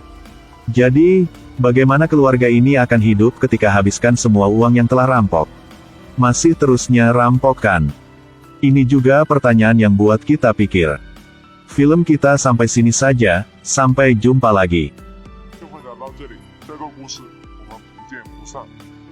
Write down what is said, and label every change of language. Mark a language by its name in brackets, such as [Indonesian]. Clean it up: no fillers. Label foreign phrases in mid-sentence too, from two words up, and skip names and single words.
[Indonesian] Jadi, bagaimana keluarga ini akan hidup ketika habiskan semua uang yang telah rampok? Masih terusnya rampokkan. Ini juga pertanyaan yang buat kita pikir. Film kita sampai sini saja, sampai jumpa lagi. [Chinese] 就会聊到这里，这个故事我们不见不散。